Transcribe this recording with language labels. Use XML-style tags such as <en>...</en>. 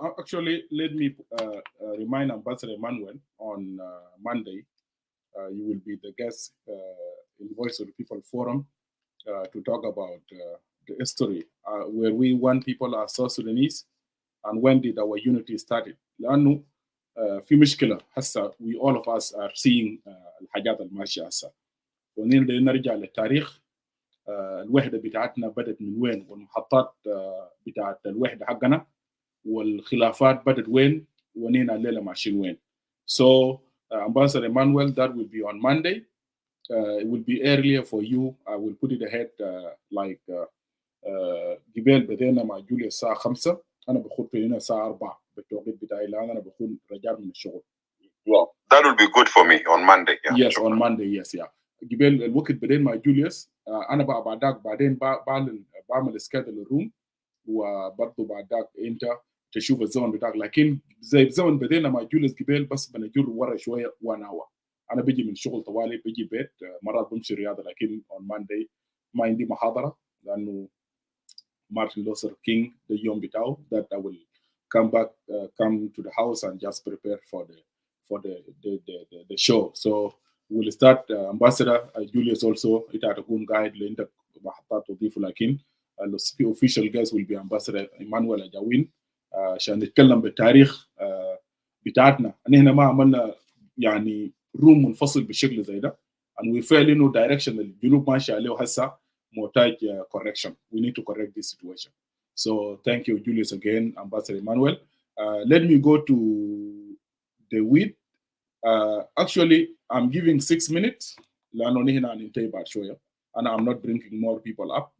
<en>Actually, let me remind Ambassador Emmanuel on Monday, you will be the guest in Voice of the People Forum to talk about the history, where we one people are South Sudanese, and when did our unity started.</en> <ar>لأنه في مشكلة هسه</ar> <en>we all of us are seeing</en> <ar>الحاجات الماشية هسه، ونرجع نرجع للتاريخ. الوحدة بتاعتنا بدت من وين، والمحطات بتاعت الوحدة حقنا والخلافات بدت وين، ونينا الليلة ماشيين وين.</ar> <en>So Ambassador Emmanuel, that will be on Monday. It will be earlier for you. I will put it ahead like</en> <ar>قبل بدينا مع جوليوس الساعة 5، أنا بخط هنا الساعة 4 بالتوقيت بتاعي، لأن أنا بكون رجعت من الشغل.</ar> <en>Well, that will be good for me on Monday. Yeah. Yes, on Monday. Yes, yeah.</en> <ar>قبل الوقت بدين مع جوليوس، أنا بقى بعدك بعدين بعمل سكادل الروم، وبرضه بعدك أنت تشوف الزمن بتاعك. لكن زي الزمن بدينا مع جوليوس قبل بس بنجر ورا شوية</ar> <en>1 hour.</en> <ar>أنا بيجي من الشغل طوالي، بيجي بيت، مرات بمشي رياضة، لكن on Monday ما عندي محاضرة لأنه Martin Luther King the يوم بتاعه</ar> <en>that I will come back, come to the house and just prepare for the show. So we'll start.</en> <ar>Ambassador Julius also هتكون قاعد اللي انت محطات تضيفه، لكن</ar> <en>official guest will be Ambassador Emmanuel</en> <ar>أجاوين عشان نتكلم بالتاريخ بتاعتنا. هنا ما عملنا يعني روم منفصل بالشكل زي ده،</ar> <en>and we feel</en> <ar>انه direction الجنوب ماشي عليه هسه محتاج correction.</ar> <en>We need to correct this situation. So thank you, Julius, again, Ambassador Emmanuel. Let me go to the wheat. Actually, I'm giving 6 minutes.</en> <ar>لأنه نحن ننتهي بعد شوية.</ar> <en>أنا I'm not bringing more people up.</en>